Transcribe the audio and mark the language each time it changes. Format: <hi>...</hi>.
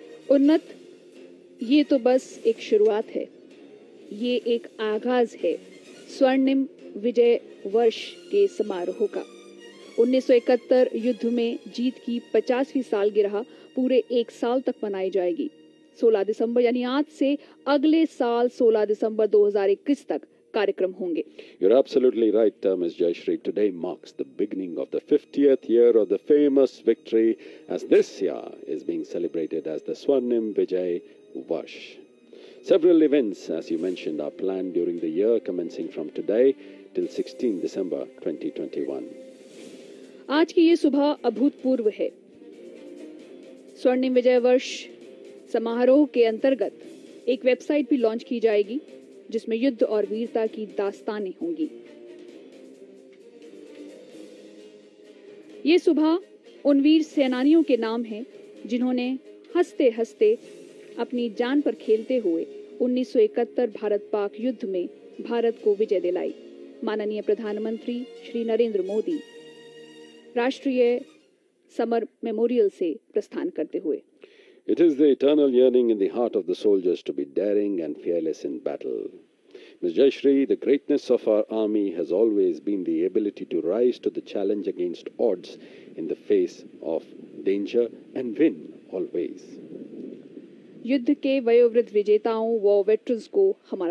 <hi>उन्नत, ये तो बस एक शुरुआत है, ये एक आगाज है स्वर्णिम विजय वर्ष के समारोह का। 1971 युद्ध में जीत की 50वीं सालगिरह पूरे एक साल तक मनाई जाएगी। 16 दिसंबर यानी आज से अगले साल 16 दिसंबर 2021 तक कार्यक्रम होंगे।</hi> <en>You're absolutely right, Ms. Jayashree. Today marks the beginning of the 50th year of the famous victory, as this year is being celebrated as the Swarnim Vijay Varsh. Several events, as you mentioned, are planned during the year, commencing from today till 16 December 2021.</en> <hi>आज की ये सुबह अभूतपूर्व है। स्वर्णिम विजय वर्ष समारोह के अंतर्गत एक वेबसाइट भी लॉन्च की जाएगी, जिसमें युद्ध और वीरता की दास्तानें होंगी। ये सुबह उन वीर सेनानियों के नाम हैं जिन्होंने हंसते हंसते अपनी जान पर खेलते हुए 1971 भारत पाक युद्ध में भारत को विजय दिलाई। माननीय प्रधानमंत्री श्री नरेंद्र मोदी राष्ट्रीय समर मेमोरियल से प्रस्थान करते हुए।</hi> <en>It is the eternal yearning in the heart of the soldiers to be daring and fearless in battle. Ms. Jayashree, the greatness of our army has always been the ability to rise to the challenge against odds in the face of danger and win always.</en> <hi>युद्ध के वयोवृद्ध विजेताओं व veterans को हमारा</hi>